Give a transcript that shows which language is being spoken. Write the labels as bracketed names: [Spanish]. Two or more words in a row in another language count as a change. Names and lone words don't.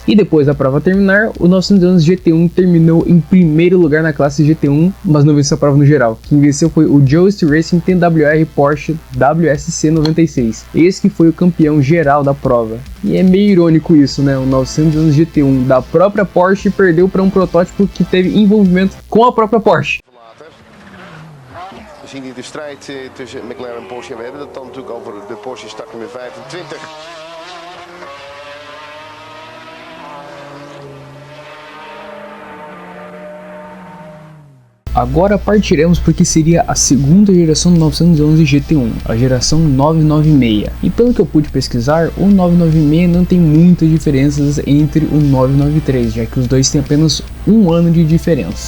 [Portuguese] E depois da prova terminar, o 911 GT1 terminou em primeiro lugar na classe GT1, mas não venceu a prova no geral. Quem venceu foi o Joest Racing TWR Porsche WSC 96, esse que foi o campeão geral da prova. E é meio irônico isso, né? O 911 GT1 da própria Porsche perdeu para um protótipo que teve envolvimento com a própria Porsche. [Dutch] We zien hier de strijd tussen McLaren en Porsche. We hebben het dan natuurlijk over de Porsche startnummer 25. [Portuguese] Agora partiremos porque seria a segunda geração do 911 GT1, a geração 996. E pelo que eu pude pesquisar, o 996 não tem muitas diferenças entre o 993, já que os dois têm apenas um ano de diferença.